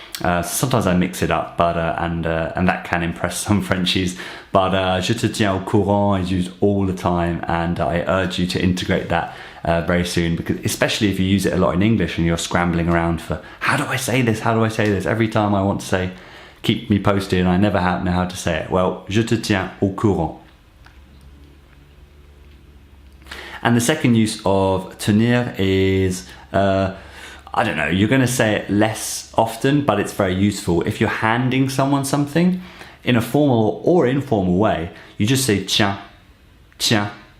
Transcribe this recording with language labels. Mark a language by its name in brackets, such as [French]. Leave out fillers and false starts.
[English] Sometimes I mix it up, but and that can impress some Frenchies. But [French] je te tiens au courant [English] is used all the time, and I urge you to integrate that very soon, because especially if you use it a lot in English and you're scrambling around for how do I say this? How do I say this? Every time I want to say keep me posted and I never know how to say it. [French] Well, je te tiens au courant. [English] And the second use of tenir is, I don't know, you're going to say it less often, but it's very useful. If you're handing someone something in a formal or informal way, you just say [French] tiens, tiens.